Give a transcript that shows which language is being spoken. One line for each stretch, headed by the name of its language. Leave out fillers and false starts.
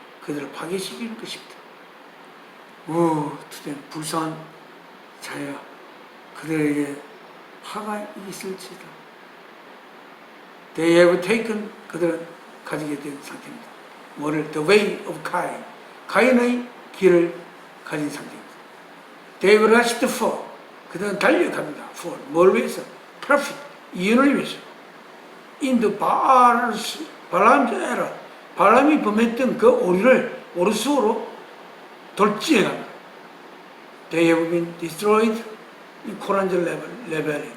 Korean: 그들을 파괴시키는 것입니다. 투된 불쌍한 자녀가 그들에게 화가 있을지다.
English: They have taken,
Korean: 그들은 가지게 된 상태입니다. 뭐를?
English: The way of Cain.
Korean: 가인의 길을 가진 상태입니다.
English: They have rushed for,
Korean: 그들은 달려갑니다.
English: For,
Korean: 뭘 위해서?
English: Profit,
Korean: 이윤을 위해서.
English: In the Balaam's error,
Korean: 발람이 범했던 그 오류 속으로 돌진해갑니다.
English: They have been destroyed in 코란절 레벨.